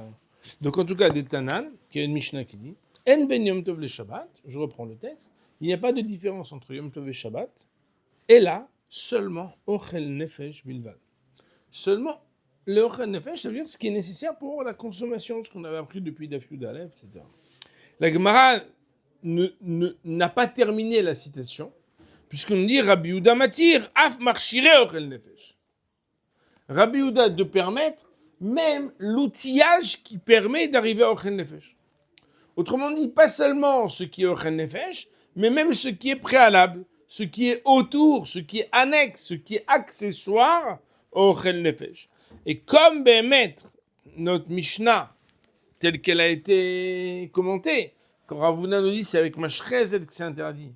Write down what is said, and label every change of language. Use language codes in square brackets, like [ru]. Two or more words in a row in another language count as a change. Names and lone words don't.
[fr] Donc en tout cas, Detanan, qui est une Mishnah qui dit [he] אין בין יום טוב לשבת, [fr] je reprends le texte, il n'y a pas de différence entre Yom Tov et Shabbat, et là, seulement [he] אוכל נפש בלבד. [fr] Seulement le [he] אוכל נפש, [fr] ça veut dire ce qui est nécessaire pour la consommation, ce qu'on avait appris depuis [he] דף יוד אלף, [fr] etc. La Gemara n'a pas terminé la citation, puisqu'on nous dit [he] רבי יהודה מתיר אף מכשירי אוכל נפש. [fr] Rabbi Yehuda de permettre même l'outillage qui permet d'arriver à [he] אוכל נפש. [fr] Autrement dit, pas seulement ce qui est [he] אוכל נפש, [fr] mais même ce qui est préalable, ce qui est autour, ce qui est annexe, ce qui est accessoire au [he] אוכל נפש. [fr] Et comme notre Mishnah, telle qu'elle a été commentée, quand Ravuna nous dit c'est avec Mashrezet que c'est interdit.